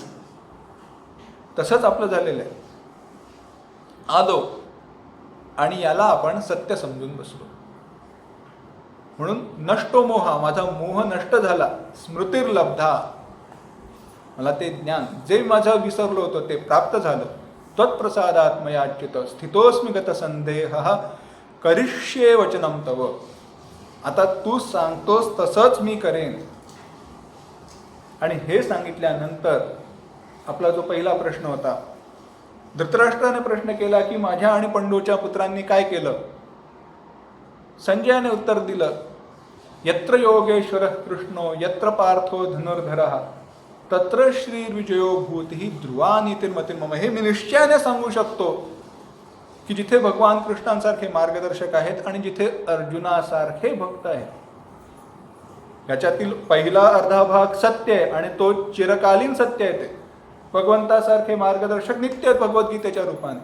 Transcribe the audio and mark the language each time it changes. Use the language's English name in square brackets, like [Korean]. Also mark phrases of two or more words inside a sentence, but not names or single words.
[Marathi] तसंच आपलं झालेलं आहे. आलो आणि याला आपण सत्य समजून बसलो. म्हणून [Sanskrit] नष्टो मोहा, [Marathi] माझा मोह नष्ट झाला. स्मृतिर्लब्धा, मला ते ज्ञान जे माझं विसरलो होतं ते प्राप्त झालं. [Sanskrit] त्वत्प्रसादात् मयाच्युत स्थितोस्मि गत संदेहः करिष्ये वचनं तव. [Marathi] आता तू सांगतोस तसंच मी करेन. आणि हे सांगितल्यानंतर आपला जो पहिला प्रश्न होता, धृतराष्ट्राने प्रश्न केला की माझ्या आणि पंडूच्या पुत्रांनी काय केलं? संजयाने उत्तर दिलं, [Sanskrit] यत्र योगेश्वरः कृष्णो यत्र पार्थो धनुर्धरः तत्र श्रीर्विजयो भूतिः ध्रुवा नीतिर्मतिर्मम. [Marathi] हे मी निश्चयाने सांगू शकतो की जिथे भगवान कृष्णांसारखे मार्गदर्शक आहेत आणि जिथे अर्जुनासारखे भक्त आहेत याच्यातील पहिला अर्धा भाग सत्य आहे आणि तो चिरकालीन सत्य आहे. ते भगवंतासारखे मार्गदर्शक नित्य आहेत भगवद्गीतेच्या रूपाने.